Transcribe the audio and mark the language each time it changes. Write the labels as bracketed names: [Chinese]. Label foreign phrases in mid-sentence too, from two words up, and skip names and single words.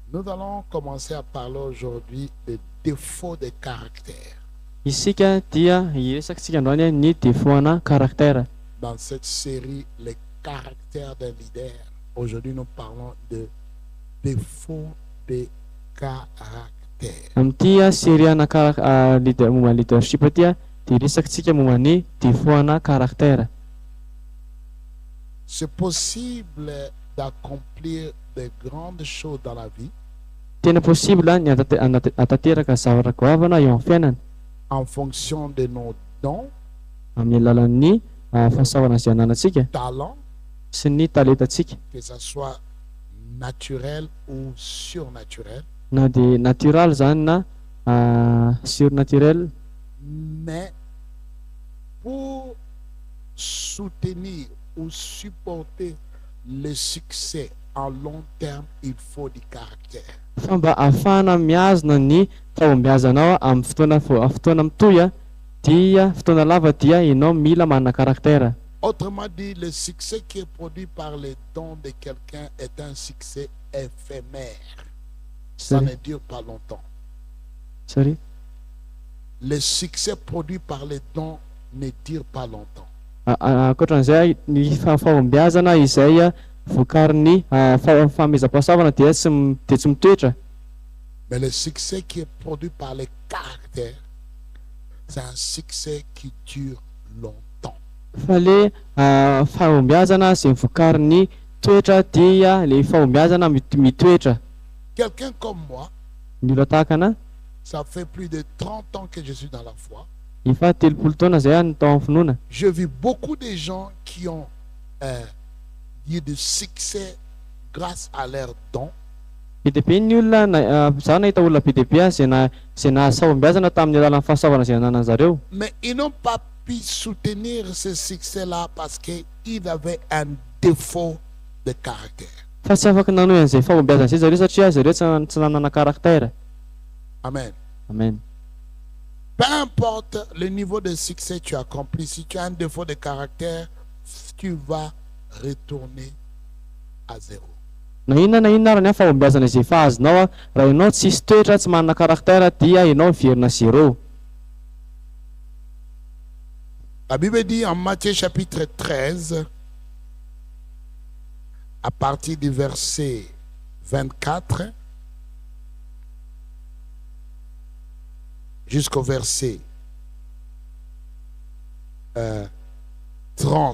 [French] Nous allons commencer à parler aujourd'hui des défauts de caractère. [Malagasy] Isika dia hiresaksika androany ny defaut-na karaktera. [French] Dans cette série, les caractères d'un leader, aujourd'hui nous parlons de défauts de caractère. [Malagasy] Amin'ity série-na momba leadership dia hiresaksika momba ny defaut-na karaktera. [French] C'est possible d'accomplir de grandes choses dans la vie [Malagasy] Tena possible ny atateraka zavatra goavana eo amin'ny fiainana [French] en fonction de nos dons, [Malagasy] amin'ny alalan'ny fahasahoana izay ananantsika [French] talents, [Malagasy] sy ny talentantsika, [French] que ce soit naturel ou surnaturel. [Malagasy] na dia natoraly zany na surnaturel. [French] Mais pour soutenir ou supporter le succès en long terme, il faut du caractère. [Malagasy] Fa mba ahafahana miazona ny fahombiazanao amin'ny fotoana mitoy dia fotoana lava dia ianao mila manana karaktera. [French] Autrement dit, le succès qui est produit par les dons de quelqu'un est un succès éphémère. Ça Sorry. ne dure pas longtemps. Sorry. Le succès produit par les dons ne dure pas longtemps. [Malagasy] Ankoatran'izay ny fahombiazana izay vokarin'ny fahamezam-pahasaovana dia tsy mitoetra. [French] Mais le succès qui est produit par les caractères, c'est un succès qui dure longtemps. [Malagasy] Fa le fahombiazana izay vokarin'ny toetra dia le fahombiazana mitoetra. [French] Quelqu'un comme moi, [Malagasy] Ny olona tahaka anahy [French] ça fait plus de 30 ans que je suis dans la foi. [Malagasy] efa 30 taona zay ny tao amin'ny finoana. [French] Je vis beaucoup de gens qui ont eu du succès grâce à leurs dons. [Malagasy] Be dia be ny olona zaho nahita olona be dia be izay nahasahombiazana tamin'ny alalan'ny fahasaovana izay nanana zareo. [French] Mais ils n'ont pas pu soutenir ce succès-là parce qu'ils avaient un défaut de caractère. [Malagasy] Fa tsy afaka nanohy an'izay fahombiazana izay zareo satria zareo tsy nanana karaktera. Amen. Amen. [French] Peu importe le niveau de succès que tu accomplis, si tu as un défaut de caractère, tu vas retourner à zéro. [Malagasy] Na inona ary ny fahombiazana izay efa azonao raha ianao tsisy toetra tsy manana karaktera dia ianao miverina zéro. [French] La Bible dit en Matthieu chapitre 13, à partir du verset 24 jusqu'au verset 30.